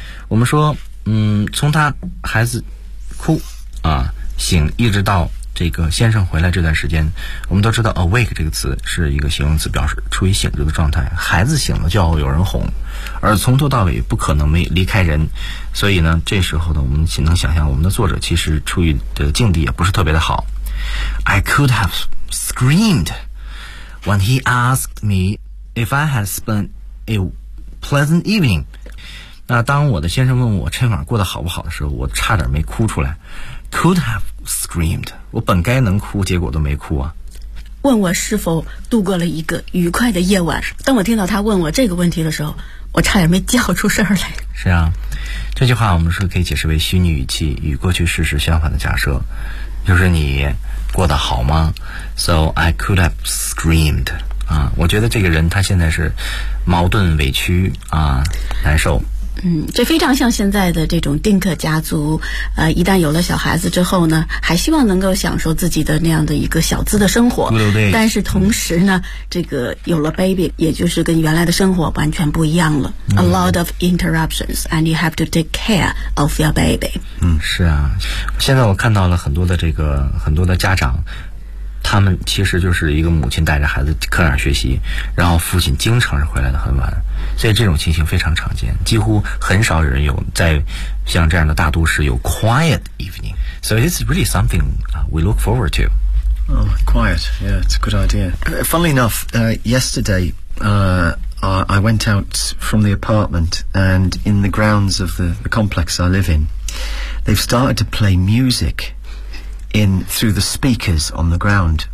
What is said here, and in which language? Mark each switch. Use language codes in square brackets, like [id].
[zh] 我们说从他孩子哭啊醒一直到这个先生回来这段时间，我们都知道 awake 这个词是一个形容词，表示处于醒着的状态，孩子醒了就要有人哄，而从头到尾不可能没离开人，所以呢这时候呢我们只能想象我们的作者其实处于的境地也不是特别的好。 [en] I could have screamed when he asked me if I had spent a pleasant evening。 [zh] 那当我的先生问我这晚过得好不好的时候，我差点没哭出来。 [en] could haveScreamed， [zh] 我本该能哭，结果都没哭啊。问我是否度过了一个愉快的夜晚。当我听到他问我这个问题的时候，我差点没叫出声来。是啊，这句话我们是可以解释为虚拟语气，与过去事实相反的假设，就是你过得好吗 ？ [en] So I could have screamed。 [zh] 啊，我觉得这个人他现在是矛盾、委屈啊，难受。嗯，这非常像现在的这种丁克家族，一旦有了小孩子之后呢，还希望能够享受自己的那样的一个小资的生活，但是同时呢，这个有了 baby， 也就是跟原来的生活完全不一样了。 [en] A lot of interruptions, and you have to take care of your baby。 [zh] 嗯，是啊，现在我看到了很多的这个很多的家长。他们其实就是一个母亲带着孩子课上学习，然后父亲经常是回来的很晚，所以这种情形非常常见，几乎很少人有在像这样的大都市有 [en] quiet evening。 So it's really something we look forward to. Oh, quiet, yeah, it's a good idea. Funnily enough, yesterday I went out from the apartment, and in the grounds of the complex I live in, they've started to play musicin through the speakers on the ground.